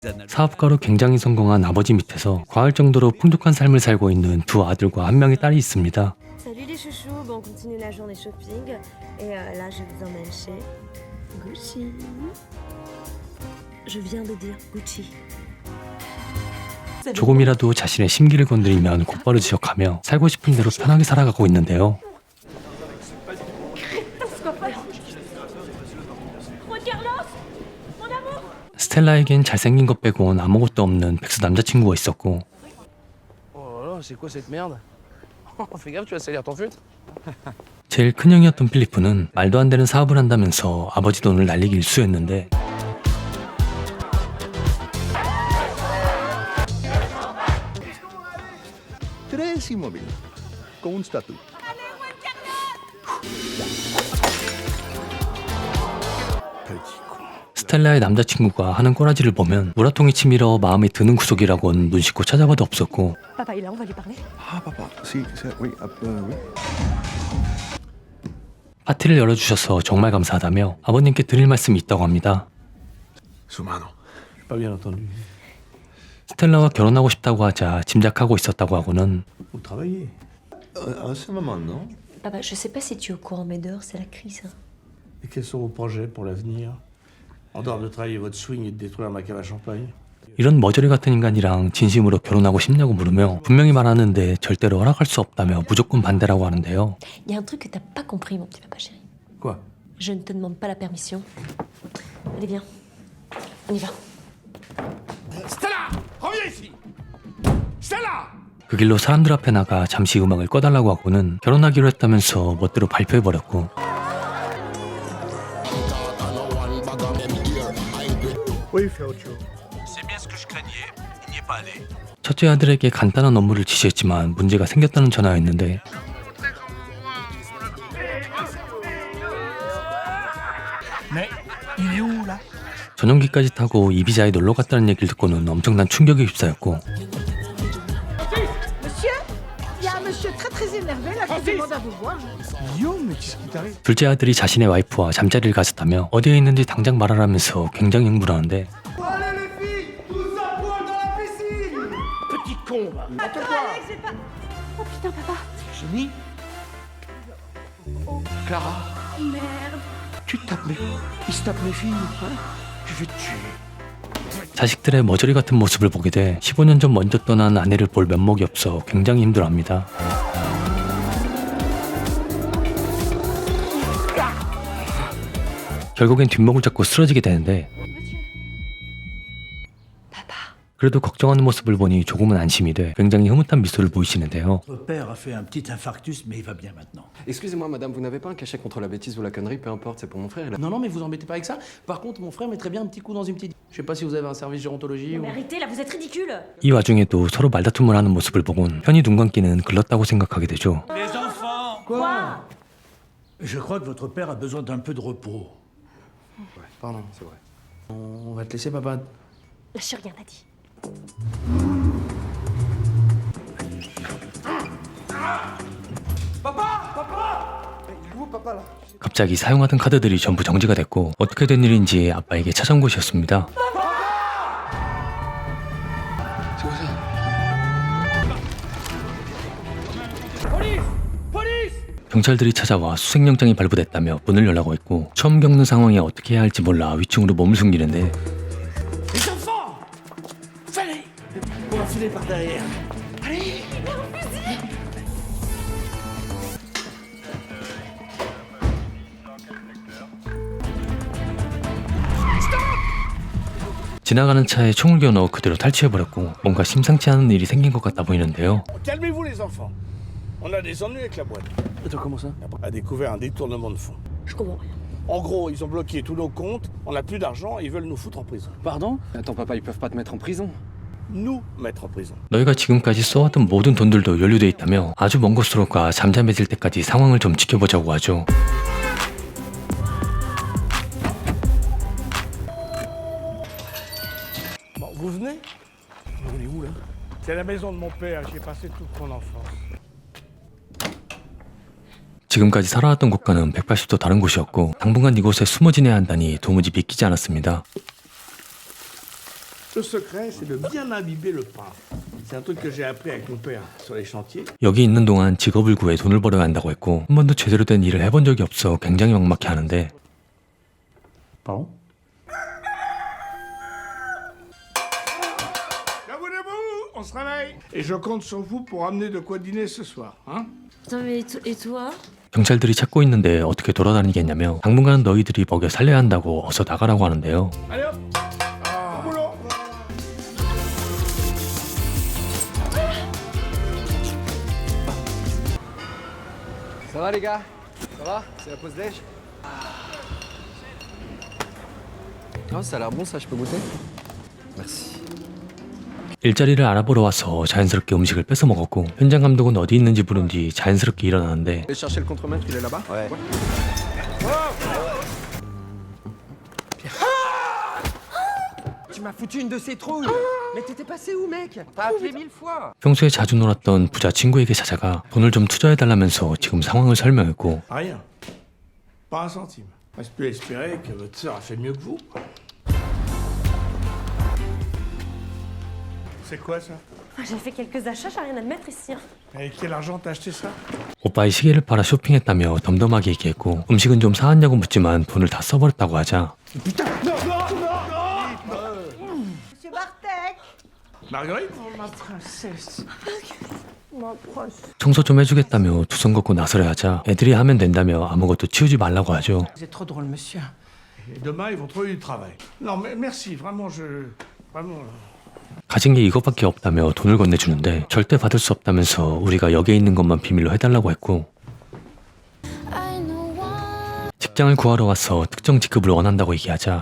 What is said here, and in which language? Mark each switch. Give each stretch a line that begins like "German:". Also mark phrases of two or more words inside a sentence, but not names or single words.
Korean: 사업가로 굉장히 성공한 아버지 밑에서 과할 정도로 풍족한 삶을 살고 있는 두 아들과 한 명의 딸이 있습니다.
French: Salut les chouchous, bon on continue la journée shopping et là je vous emmène chez Gucci. Je viens de dire Gucci.
Korean: 조금이라도 자신의 심기를 건드리면 곧바로 지적하며 살고 싶은 대로 편하게 살아가고 있는데요. 스텔라에겐 잘생긴 것 빼곤 아무것도 없는 백수 남자친구가 있었고 제일 큰형이었던 필리프는 말도 안 되는 사업을 한다면서 아버지 돈을 날리기 일쑤였는데
French: Tres immobili, con un statut.
Korean: 스텔라의 남자친구가 하는 꼬라지를 보면 우라통이 치밀어 마음에 드는 구석이라곤 눈 씻고 찾아봐도 없었고
French: Papa il est là, on va lui parler. Ah, papa, si, oui, oui.
Korean: 파티를 열어주셔서 정말 감사하다며 아버님께 드릴 말씀이 있다고 합니다. Su mano.
French: Pas bien entendu.
Korean: 스텔라와 결혼하고 싶다고 하자 짐작하고 있었다고 하고는
French: Vous travaillez. À ce moment, non? Papa, je sais pas si tu es au courant mais dehors c'est la crise. Et quels sont vos projets pour l'avenir? En dehors de travailler votre swing et de détruire ma cave à champagne?
Korean: 이런 머저리 같은 인간이랑 진심으로 결혼하고 싶냐고 물으며 분명히 말하는데 절대로 허락할 수 없다며 무조건 반대라고 하는데요.
French: Il y a un truc que t'as pas compris mon petit papa chéri. Quoi? Je ne te demande pas la permission. Allez viens, on y va. Stella, reviens ici. Stella.
Korean: 그 길로 사람들 앞에 나가 잠시 음악을 꺼달라고 하고는 결혼하기로 했다면서 멋대로 발표해버렸고
French: Oui, Ferruccio. C'est bien ce que je craignais. Il n'y est pas allé.
Korean: 첫째 아들에게 간단한 업무를 지시했지만 문제가 생겼다는 전화였는데
French: Mais il est où là?
Korean: 전용기까지 타고 이비자에 놀러 갔다는 얘기를 듣고는 엄청난 충격에 휩싸였고
French: Monsieur, il y a un monsieur très énervé là qui demande à vous voir. Guillaume, mais qu'est-ce qui t'arrive?
Korean: 둘째 아들이 자신의 와이프와 잠자리를 가졌다며 어디에 있는지 당장 말하라면서 굉장히 흥분하는데
French: Petit con. Va. Alex, j'ai pas. Oh putain, papa. Jenny. Clara. Merde. Tu tapes mes... Il se tape mes filles, hein? Je vais te tuer.
Korean: 자식들의 머저리 같은 모습을 보게 돼 15년 전 먼저 떠난 아내를 볼 면목이 없어 굉장히 힘들어합니다. 결국엔 뒷목을 잡고 쓰러지게 되는데 그래도 걱정하는 모습을 보니 조금은 안심이 돼 굉장히 흐뭇한 미소를 보이시는데요.
French: Votre père a fait un petit infarctus, mais il va bien maintenant. Excusez-moi, madame, vous n'avez pas un cachet contre la bêtise ou la connerie, peu importe, c'est pour mon frère. Non, non, mais vous embêtez pas avec ça. Par contre, mon frère mettrait bien un petit coup dans une petite... Je sais pas si vous avez un service gérontologie ou... Mais arrêtez là, vous êtes ridicule.
Korean: 이 와중에도 서로 말다툼을 하는 모습을 보곤 편히 눈 감기는 글렀다고 생각하게 되죠.
French: Les enfants. Quoi? Je crois que votre père a besoin d'un peu de repos. Ouais, pardon, c'est vrai. On va te laisser, papa. Lâchez rien, t'as dit.
Korean: 갑자기 사용하던 카드들이 전부 정지가 됐고 어떻게 된 일인지 아빠에게 찾아온 곳이었습니다. 경찰들이 찾아와 수색영장이 발부됐다며 문을 열라고 했고 처음 겪는 상황에 어떻게 해야 할지 몰라 위층으로 몸을 숨기는데
French: Les enfants. Fallait. On va filer par derrière.
Korean: 지나가는 차에 총을 겨누어 그대로 탈취해버렸고 뭔가 심상치 않은 일이 생긴 것 같다 보이는데요.
French: Calmez-vous les enfants. On a des ennuis avec la boîte. Attends, comment ça? A découvert un détournement de fonds. Je comprends rien. En gros, ils ont bloqué tous nos comptes, on n'a plus d'argent et ils veulent nous foutre en prison. Pardon? Attends, papa, ils peuvent pas te mettre en prison. Nous mettre en prison.
Korean: 너희가 지금까지 써왔던 모든 돈들도 연루돼 있다며 아주 먼 곳으로 가 잠잠해질 때까지 상황을 좀 지켜보자고 하죠.
French: Bon, vous venez? On est où là? C'est la maison de mon père, j'y ai passé toute mon enfance.
Korean: 지금까지 살아왔던 곳과는 180도 다른 곳이었고 당분간 이곳에 숨어 지내야 한다니 도무지 믿기지 않았습니다.
French: Le secret, c'est de bien imbiber le pain. C'est un truc que j'ai appris avec mon père sur les chantiers.
Korean: 여기 있는 동안 직업을 구해 돈을 벌어야 한다고 했고 한 번도 제대로 된 일을 해본 적이 없어 굉장히 막막해 하는데
French: Pardon? Debout, on se réveille. Et je compte sur vous pour amener de quoi dîner ce soir, hein? Attends, mais et toi?
Korean: 경찰들이 찾고 있는데 어떻게 돌아다니겠냐며 당분간은 너희들이 먹여 살려야 한다고 어서 나가라고 하는데요.
French: Allez hop, au boulot. Ça va les gars? Ça va? C'est la pause déj? Oh, ça a l'air bon ça, je peux goûter? Merci.
Korean: 일자리를 알아보러 와서 자연스럽게 음식을 뺏어 먹었고 현장 감독은 어디 있는지 물은 뒤 자연스럽게 일어나는데
French: Allez chercher le contremaître, il est là-bas? Ouais. Tu m'as foutu une de ces trouilles! Mais t'étais passé où, mec? T'as appelé 1000 fois!
Korean: 평소에 자주 놀았던 부자 친구에게 찾아가 돈을 좀 투자해달라면서 지금 상황을 설명했고
French: Rien. Pas un centime. Reste plus à espérer que votre sœur a fait mieux que vous. C'est quoi ça? Ah, j'ai fait quelques achats, j'ai rien à te mettre ici. Avec quel argent t'as acheté ça?
Korean: 오빠의 시계를 팔아 쇼핑했다며 덤덤하게 얘기했고 음식은 좀 사왔냐고 묻지만 돈을 다 써버렸다고 하자
French: Putain! Non, non, non, Monsieur Bartek. Marguerite? Ma princesse.
Korean: 청소 좀 해주겠다며 두 손 걷고 나서려 하자 애들이 하면 된다며 아무것도 치우지 말라고 하죠.
French: Vous êtes trop drôle, monsieur. Et demain, ils vont trouver du travail. Non, mais merci, vraiment, Vraiment...
Korean: 가진 게 이것밖에 없다며 돈을 건네주는데 절대 받을 수 없다면서 우리가 여기에 있는 것만 비밀로 해달라고 했고 직장을 구하러 와서 특정 직급을 원한다고 얘기하자